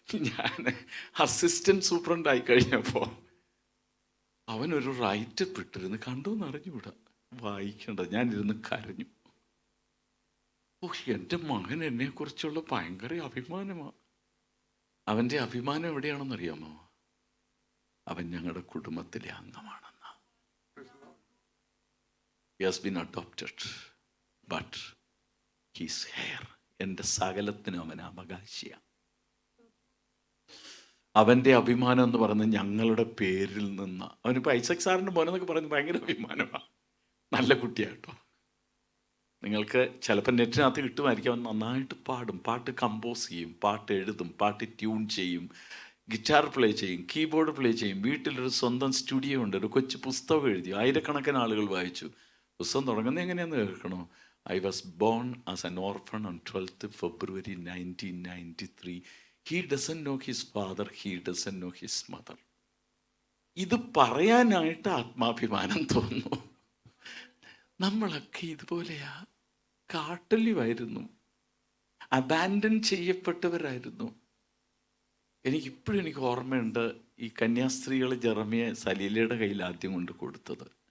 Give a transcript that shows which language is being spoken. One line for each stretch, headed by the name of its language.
Malayalam: ഞാൻ assistant superintendent ആയി കഴിഞ്ഞപ്പോൾ അവനൊരു റൈറ്റപ്പ് ഇട്ടിരുന്ന്, കണ്ടോന്ന് അറിഞ്ഞുകൂടാ, വായിക്കേണ്ടത്. ഞാനിരുന്ന് കരഞ്ഞു. എൻ്റെ മകൻ എന്നെക്കുറിച്ചുള്ള ഭയങ്കര അഭിമാനമാണ്. അവൻ്റെ അഭിമാനം എവിടെയാണെന്നറിയാമോ? അവൻ ഞങ്ങളുടെ കുടുംബത്തിലെ അംഗമാണെന്ന.
English: He has been adopted, but he's here.
Malayalam: എൻ്റെ സകലത്തിനും അവൻ അവകാശിയാണ്. അവൻ്റെ അഭിമാനം എന്ന് പറയുന്നത് ഞങ്ങളുടെ പേരിൽ നിന്ന്. അവനിപ്പോൾ ഐസക് സാറിൻ്റെ മോനെന്നൊക്കെ പറയുന്നത് ഭയങ്കര അഭിമാനമാണ്. നല്ല കുട്ടിയാട്ടോ. നിങ്ങൾക്ക് ചിലപ്പോൾ നെറ്റിനകത്ത് കിട്ടുമായിരിക്കും. അവൻ നന്നായിട്ട് പാടും, പാട്ട് കമ്പോസ് ചെയ്യും, പാട്ട് എഴുതും, പാട്ട് ട്യൂൺ ചെയ്യും, ഗിറ്റാർ പ്ലേ ചെയ്യും, കീബോർഡ് പ്ലേ ചെയ്യും. വീട്ടിലൊരു സ്വന്തം സ്റ്റുഡിയോ ഉണ്ട്. ഒരു കൊച്ചു പുസ്തകം എഴുതി, ആയിരക്കണക്കിന് ആളുകൾ വായിച്ചു. പുസ്തകം തുടങ്ങുന്നത് എങ്ങനെയാണെന്ന് കേൾക്കണോ?
English: I was born as an orphan on 12th February 1993. He doesn't know his father, he doesn't know his mother.
Malayalam: ഇത് പറയാനായിട്ട് ആത്മാഭിമാനം തോന്നുന്നു. നമ്മളൊക്കെ ഇതുപോലെയാ. കാട്ടലിവായിരുന്നു, അബാൻഡൻ ചെയ്യപ്പെട്ടവരായിരുന്നു. എനിക്ക് ഓർമ്മയുണ്ട്, ഈ കന്യാസ്ത്രീകൾ ജെറമിയെ സലീലയുടെ കയ്യിൽ ആദ്യം കൊണ്ട് കൊടുത്തത്.